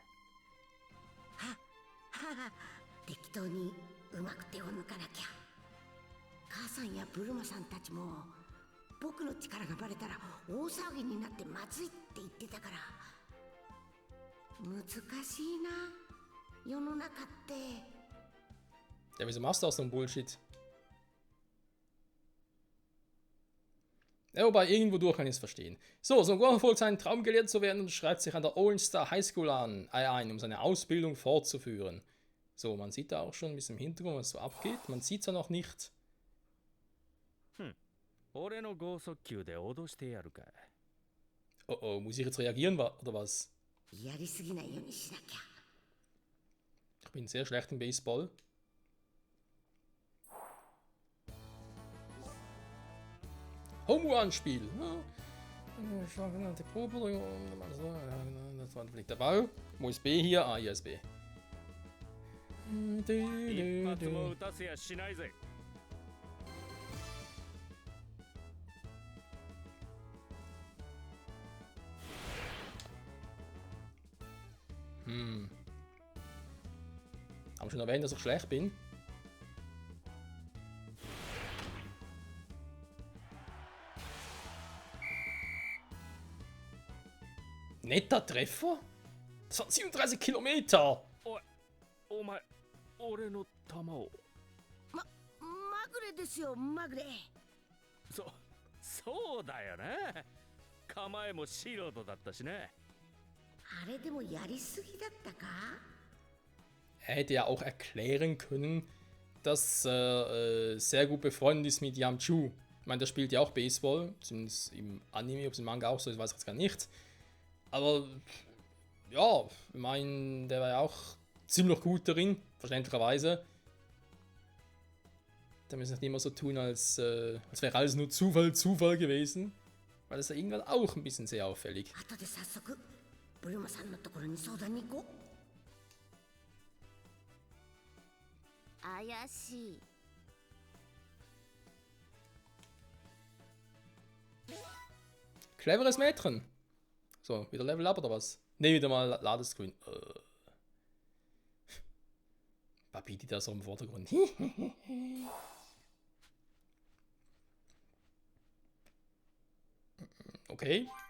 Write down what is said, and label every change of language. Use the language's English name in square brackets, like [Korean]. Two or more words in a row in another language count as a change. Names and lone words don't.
[Japanese] 適当にうまく手を抜かなきゃ。母さんやブルマさんたちも僕の力がバレたら大騒ぎになってまずいって言ってたから。難しいな、世の中って。 [German] Ja, wieso machst du auch so ein Bullshit? Ja, wobei, irgendwo durch kann ich es verstehen. So, Son Gohan folgt seinen Traum, gelehrt zu werden und schreibt sich an der All Star High School ein, um seine Ausbildung fortzuführen. So, man sieht da auch schon ein bisschen im Hintergrund, was so abgeht. Man sieht es ja noch nicht. [Japanese] 俺の剛速球で脅してやるか。 [German] Oh oh, muss ich jetzt reagieren oder was? [Japanese] やりすぎないようにしなきゃ。 [German] Ich bin sehr schlecht im Baseball. Home-Run-Spiel. Das war vielleicht der Ball. Wo ist B hier? Ah, hier ist B. [Japanese] 一発も打たせやしないぜ。 [German] Haben wir schon erwähnt, dass ich schlecht bin? Netter Treffer? Das waren 37 Kilometer! [Japanese] お前、俺の球を。まぐれですよ、まぐれ。そうだよな。構えも素人だったしね。あれでもやりすぎだったか？ [German] Er hätte ja auch erklären können, dass er sehr gut befreundet ist mit Yamchu. Ich meine, der spielt ja auch Baseball, zumindest im Anime, ob es im Manga auch so ist, weiß ich jetzt gar nicht. Aber ja, ich meine, der war ja auch ziemlich gut darin, verständlicherweise. Da müssen wir nicht immer so tun, als wäre alles nur Zufall gewesen. Weil das ist ja irgendwann auch ein bisschen sehr auffällig. [Japanese] 後で早速ブルマさんのところに相談に行こう。怪しい。 [German] Cleveres Mädchen. So, wieder [English] Level Up [German] oder was? Ne, wieder mal Ladescreen. Babidi da so im Vordergrund. Okay.